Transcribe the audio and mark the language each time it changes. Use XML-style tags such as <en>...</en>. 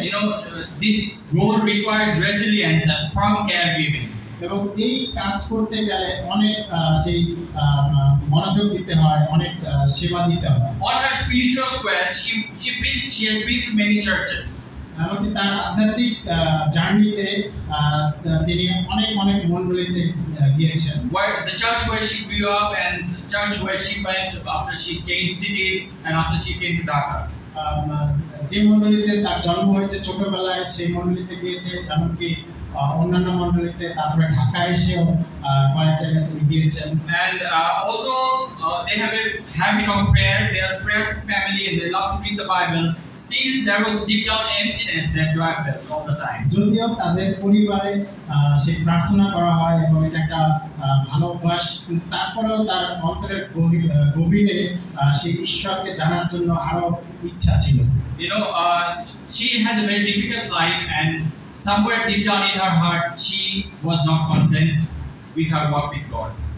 <en>You know, this role requires resilience and firm caregiving.</en> <bn>এবং এই কাজ করতে গেলে অনেক সেই মনোযোগ দিতে হয়, অনেক সেবা দিতে হয়।</bn> <en>On her spiritual quest, she has been to many churches.</en> <bn>এমনকি তার আধ্যাত্মিক জার্নিতে তিনি অনেক মণ্ডলীতে গিয়েছেন।</bn> <en>Where the church where she grew up and the church where she went after she changed cities and after she came to Dhaka.</en> <bn>যে মণ্ডলীতে তার জন্ম হয়েছে ছোটবেলায় সেই মণ্ডলীতে গিয়েছে, এমনকি অন্যান্য মণ্ডলীতে, তারপরে ঢাকায় এসেও কয়েক জায়গায় তিনি গিয়েছেন।</bn> <en>And although they have a habit of prayer, they are a prayerful family and they love to read the Bible, still there was deep down emptiness that Joy felt all the time.</en> <bn>যদিও তাদের পরিবারে সেই প্রার্থনা করা হয় এবং এটা একটা ভালো অভ্যাস, তারপরেও তার অন্তরের গভীরে সেই ঈশ্বরকে জানার জন্য আরো ইচ্ছা ছিল।</bn> <en>You know, she has a very difficult life, and somewhere deep down in her heart, she was not content with her walk with God.</en>